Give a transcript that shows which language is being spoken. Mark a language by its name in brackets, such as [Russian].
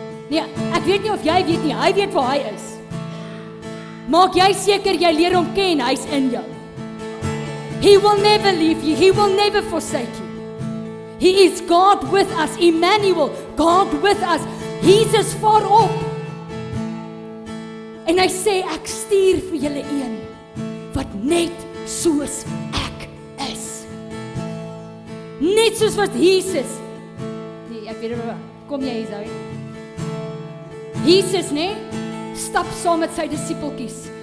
[Afrikaans] Nee, ek weet nie of jy weet nie, hy weet waar hy is. Maak jy seker jy leer hom ken, hy's in jou. [English] He will never leave you, He will never forsake you. He is God with us, Emmanuel, God with us. [Afrikaans] Jesus voorop. En hy sê, ek stuur vir julle een, wat net soos ek is. Net soos wat Jesus. Nee, ek weet nie, kom jy hier, Zoe? Jesus, nee, stap saam met sy disippeltjies.